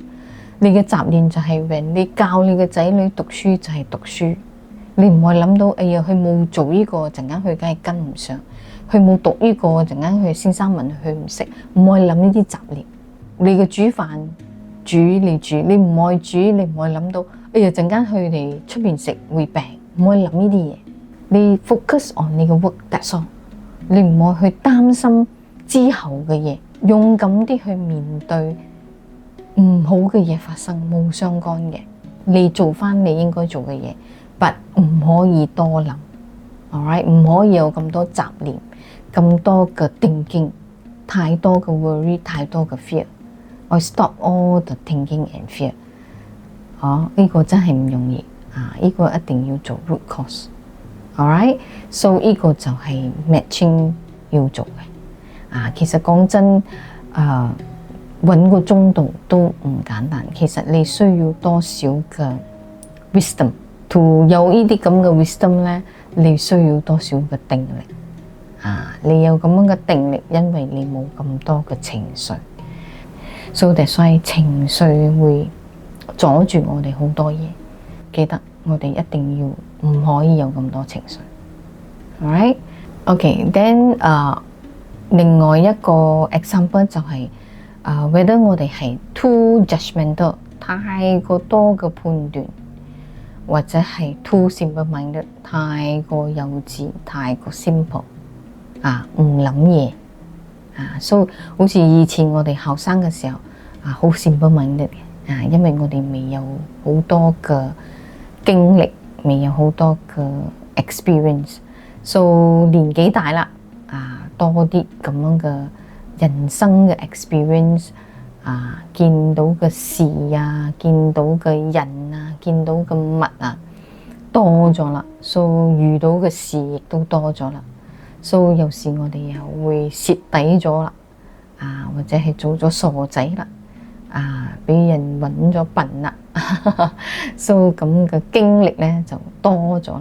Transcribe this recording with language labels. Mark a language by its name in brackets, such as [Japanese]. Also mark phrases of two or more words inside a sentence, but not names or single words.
[Cantonese] 你嘅雜念就係你教你嘅仔女讀書就係讀書，你唔會諗到，哎呀佢冇做呢個，陣間佢梗係跟唔上；佢冇讀呢個，陣間佢先生問佢唔識，唔會諗呢啲雜念。你嘅煮飯你煮，你唔會煮，你唔會諗到，哎呀陣間佢哋出邊食會病，唔會諗呢啲嘢。你 [English] focus on [Cantonese] 你嘅 [English] work that's all， [Cantonese] 你唔好去擔心之後嘅嘢，勇敢啲去面對唔好嘅嘢發生，冇相干嘅，你做翻你應該做嘅嘢，but 唔可以多諗 ，alright， 唔可以有咁多雜念，咁多嘅thinking，太多嘅 worry， 太多嘅 fear， [English] I stop all the thinking and fear， [Cantonese] 呢個真係唔容易呢個一定要做 [English] root cause。 Alright， so [Cantonese] 呢個就係 matching 要做嘅。其實講真，揾個中度都唔簡單。其實你需要多少嘅 wisdom，to 有呢啲咁嘅 wisdom 咧，你需要多少嘅定力。你有咁樣嘅定力，因為你冇咁多嘅情緒。 [English] So that's why [Cantonese] 情緒會阻住我哋好多嘢。記得我哋一定要。唔可以有咁多情緒 ， [English] alright？OK，then [Cantonese] 另外一個 example 就係whether 我哋係 [English] too judgmental， [Cantonese] 太過多嘅判斷，或者係 [English] too simple-minded， [Cantonese] 太過幼稚，太過 simple， 唔諗嘢，so 好似以前我哋後生嘅時候好 simple-minded 嘅，因為我哋未有好多嘅經歷。未有好多嘅 [English] experience，so [Cantonese] 年紀大啦，多啲咁樣嘅人生嘅 experience，見到嘅事見到嘅人見到嘅物多咗啦，so 遇到嘅事亦都多咗啦所以有時我哋又會蝕底咗啦，或者係做咗傻仔啦，俾人揾咗笨啦，所以咁嘅經歷咧就多咗啦。